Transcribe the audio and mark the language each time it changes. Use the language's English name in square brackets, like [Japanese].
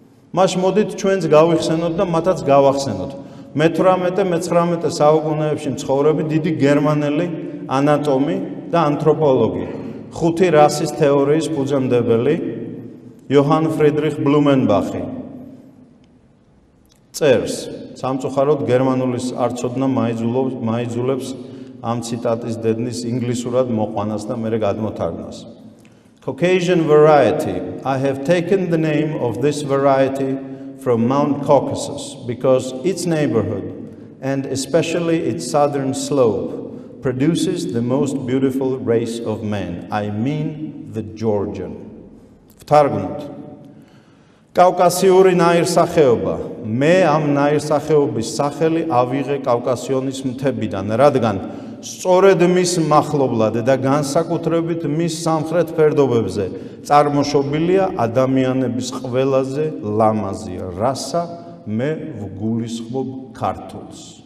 [Georgian] მას მოდით ჩვენც გავიხსენოთ და მათაც გავახსენოთ. მე-18-მე-19 საუკუნეებში მცხოვრები დიდი გერმანელი ანატომი და ანთროპოლოგი, 5 რასის თეორიის ფუძემდებელი იოჰან ფრიდრიხ ბლუმენბახი წერს, სამწუხაროდ გერმანულის არცოდნა მაიძულებს ამ ციტატის დედნის ინგლისურად მოყვანას და მერე გადმოთარგმნას. [English] Caucasian variety. I have taken the name of this variety from Mount Caucasus because its neighborhood, and especially its southern slope, produces the most beautiful race of men. I mean the Georgian. [Georgian] ვთარგმნოთ. კავკასიური ნაირსახეობა. მე ამ ნაირსახეობის სახელი ავიღე კავკასიონის მთებიდან, რადგან სწორედ მის მახლობლად და განსაკუთრებით მის სამხრეთ ფერდობებზე წარმოშობილია ადამიანების ყველაზე ლამაზი რასა, მე ვგულისხმობ ქართულს.